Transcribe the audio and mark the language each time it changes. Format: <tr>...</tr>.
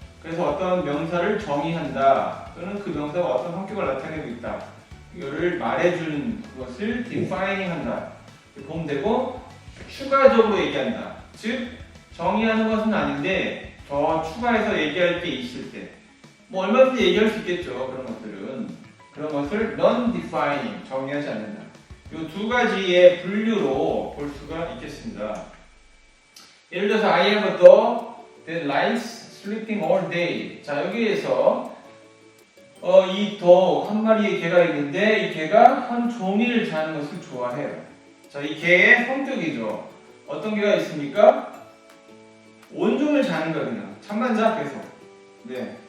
<ko>그래서 어떤 명사를 정의한다 또는 그 명사가 어떤 성격을 나타내고 있다 이거를 말해주는 것을 defining 한다 이렇게 보면 되고 추가적으로 얘기한다. 즉 정의하는 것은 아닌데 더 추가해서 얘기할 게 있을 때 뭐 얼마든지 얘기할 수 있겠죠. 그런 것들은 그런 것을 non-defining 정의하지 않는다. 이 두 가지의 분류로 볼 수가 있겠습니다. 예를 들어서</ko> <en>I have a dog that likes sleeping all day.</en> <ko>자, 여기에서 이 dog 한 마리의 개가 있는데 이 개가 하루 종일 자는 것을 좋아해요. 자, 이 개의 성격이죠. 어떤 개가 있습니까? 온종일 자는 거 그냥 잠만 자 계속. 네.</ko>